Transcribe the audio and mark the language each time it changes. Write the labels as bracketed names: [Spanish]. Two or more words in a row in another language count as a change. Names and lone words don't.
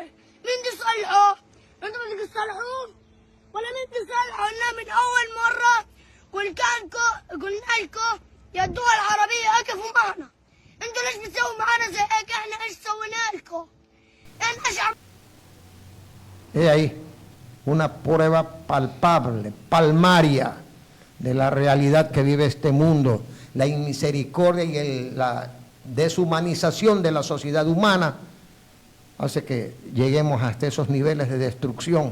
[Arabic] مين بده يصلحه؟ انتوا بدكم تصلحوه ولا مين بده يصلحه؟ قلنا من اول مرة قلنا لكم يا الدول العربية اقفوا معنا. انتوا ليش بتسووا معنا زي هيك؟ احنا ايش سوينا لكم؟ احنا ايش [Spanish] He ahí una prueba palpable, palmaria de la realidad que vive este mundo, la inmisericordia y la deshumanización de la sociedad humana hace que lleguemos hasta esos niveles de destrucción.